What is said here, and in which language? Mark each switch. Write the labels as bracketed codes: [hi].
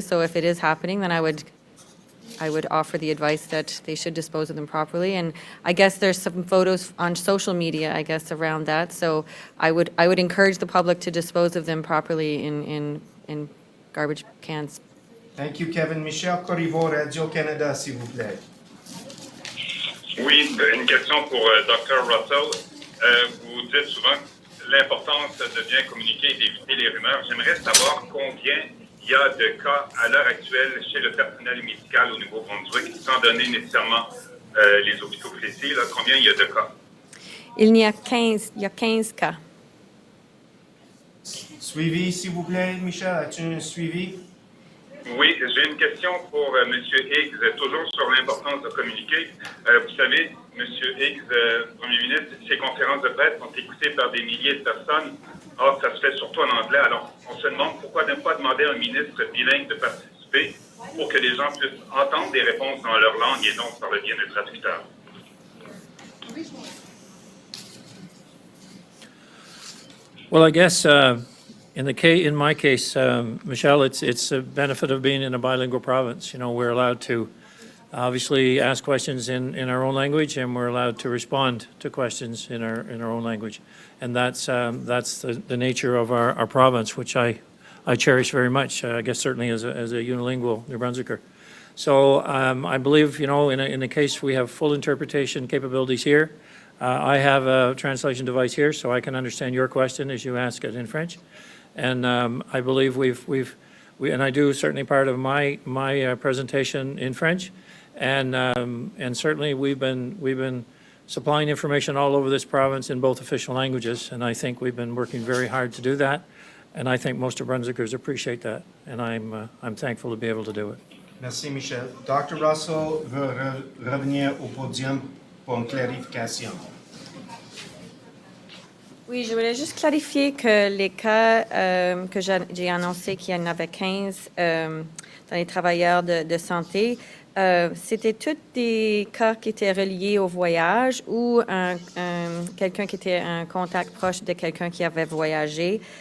[en] So if it is happening, then I would offer the advice that they should dispose of them properly. And I guess there's some photos on social media, I guess, around that. So I would encourage the public to dispose of them properly in garbage cans. Thank you, Kevin. [fr] Michel Corriveau, Radio-Canada, s'il vous plaît. Oui, une question pour Dr. Russell. Vous dites souvent l'importance de bien communiquer et d'éviter les rumeurs. J'aimerais savoir combien il y a de cas à l'heure actuelle chez le personnel médical au Nouveau-Brunswick, sans donner nécessairement les hôpitaux précis. Là, combien il y a de cas? Il y a 15 cas. Suivi, s'il vous plaît, Michel. As-tu un suivi? Oui, j'ai une question pour M. Higgs, toujours sur l'importance de communiquer. Vous savez, M. Higgs, Premier ministre, ces conférences de presse sont écoutées par des milliers de personnes. Or, ça se fait surtout en anglais. Alors, on se demande pourquoi ne pas demander à un ministre bilingue de participer pour que les gens puissent entendre des réponses dans leur langue et non par le biais d'un traducteur. [en] Well, I guess in my case, Michelle, it's a benefit of being in a bilingual province. You know, we're allowed to obviously ask questions in our own language, and we're allowed to respond to questions in our own language, and that's the nature of our province, which I cherish very much. I guess certainly as a unilingual New Brunswicker. So I believe, you know, in a case we have full interpretation capabilities here. I have a translation device here, so I can understand your question as you ask it in French. And I believe and I do certainly part of my presentation in French, and certainly we've been supplying information all over this province in both official languages, and I think we've been working very hard to do that, and I think most of Brunswickers appreciate that, and I'm thankful to be able to do it. [fr] Merci, Michel. Dr. Russell veut revenir au podium pour une clarification. Oui, je voulais juste clarifier que les cas que j'ai annoncé qu'il y en avait 15 dans les travailleurs de santé, c'était tous des cas qui étaient reliés au voyage ou quelqu'un qui était un contact proche de quelqu'un qui avait voyagé.